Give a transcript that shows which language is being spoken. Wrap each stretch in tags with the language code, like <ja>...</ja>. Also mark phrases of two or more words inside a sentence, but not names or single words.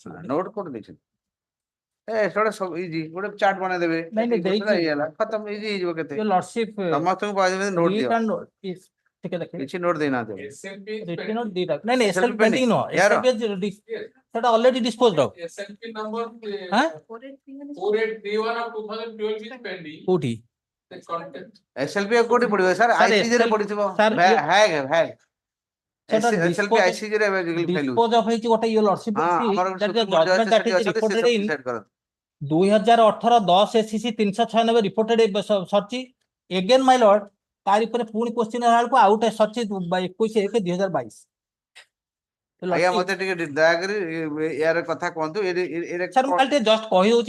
<or>ନୋଟ କୋଉଠି ଦେଇଛନ୍ତି? ସେଟା ସବୁ ଇଜି ଗୋଟେ ଚାର୍ଟ ବନେଇ ଦେବେ। ନାଇଁ ନାଇଁ ଦେଇଛି। ହେଇଗଲା ଖତମ ଇଜି ହେଇଯିବ କେତେ</or> <en>Your lordship</en> <or>ସମସ୍ତଙ୍କୁ କହିଦେବେ ନୋଟ ଦିଅ। ଟିକେ ଦେଖିବେ କିଛି ନୋଟ ଦେଇନାହାନ୍ତି। ରିଟିନ ନୋଟ ଦିଟା। ନାଇଁ ନାଇଁ SLP ଏସଏଲପି ପେଣ୍ଡିଂ ନୁହଁ, ୟାର? ଏସଏଲପି ସେଟା ଅଲରେଡି</or> <en>disposed of. SLP number Huh? 4831 of 2012 is pending.</en> <or>କୋଉଠି?</or> <en>The content.</en> <or>SLP କୋଉଠି ପଡିବ ସାର୍?</or> <en>Sir,</en> <or>ICJ ରେ SL ପଡିଥିବ।</or> <en>sir,</en> <or>ହ୍ୟାଗ ସେଟା SLP ICJ ରେ</or> <en>dispose of</en> <or>ହେଇଛି ଗୋଟେ</or> <en>your lordship</en> <or>ଆମର</or> <en>judgment that is reported in</en> <or>ଡିସାଇଡ୍ କରନ୍ତୁ। 2018-10 SCC 396 ରିପୋର୍ଟେଡ ସରିଛି।</or> <en>again my lord</en> <or>ତାରି ଉପରେ ପୁଣି କ୍ୱେଶ୍ଚିନ୍ ହେଲା ବେଳକୁ ଆଉ ଗୋଟେ ସରିଛି 21/1/2022। ଆଜ୍ଞା ମତେ ଟିକେ ଦୟାକରି ୟାର କଥା କୁହନ୍ତୁ। ସାର୍ ମୁଁ ଖାଲି ଟିକେ ଜଷ୍ଟ କହିଦଉଛି</or>